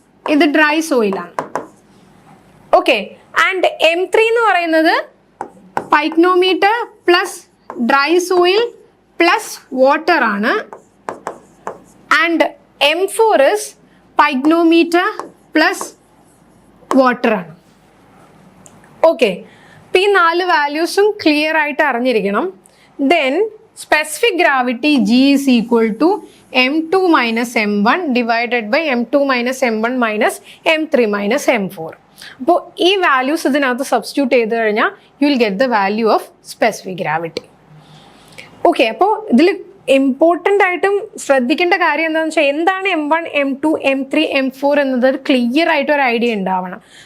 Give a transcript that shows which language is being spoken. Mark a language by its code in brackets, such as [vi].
[ml] ഇത് dry സോയിലാണ്. Okay, and M3 എന്ന് പറയുന്നത് pycnometer plus dry soil plus water ആണ്. [en] and M4 is pycnometer plus water [ml] ആണ്. Okay, അപ്പോൾ ഈ 4 വാല്യൂസും ക്ലിയർ ആയിട്ട് അറിഞ്ഞിരിക്കണം. [en] Then specific gravity G is equal to M2 minus M1 divided by M2 minus M1 minus M3 minus M4. [ml] അപ്പോൾ ഈ values ഇതിനകത്ത് substitute ചെയ്ത് കഴിഞ്ഞാൽ [en] You will get the value of specific gravity. [ml] Okay, അപ്പോൾ ഇതിൽ important ആയിട്ടും ശ്രദ്ധിക്കേണ്ട കാര്യം എന്താണെന്ന് വെച്ചാൽ എന്താണ് M1, M2, M3, M4 എന്നത് ക്ലിയർ ആയിട്ട് ഒരു ഐഡിയ ഉണ്ടാവണം.